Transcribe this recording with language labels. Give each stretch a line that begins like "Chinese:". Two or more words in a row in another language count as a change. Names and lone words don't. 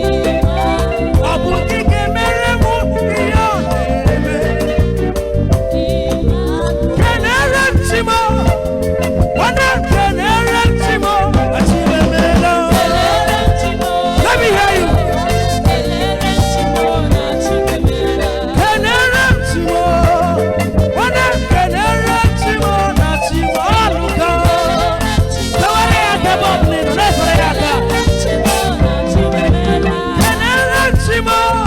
Igbo: Emmanuel. Ọ bụ gị ga-emere m ihe ọ na-eme. Emmanuel. Kenere m chi m o. Nwanne m, kenere m chi m o. Chi m emeela o. Kelere m chi m o.
English: Let me hear you.
Igbo: Kelere m chi m o na chi m emeela. Kenere m chi m o. Nwanne m, kenere m chi m o na chi m alụka. Kelere m chi m o. Fewere ya aka ebe ọ bụla ị nọ, na-efere ya aka. Kelere m chi m o na chi m emeela. Kenere m chi m o.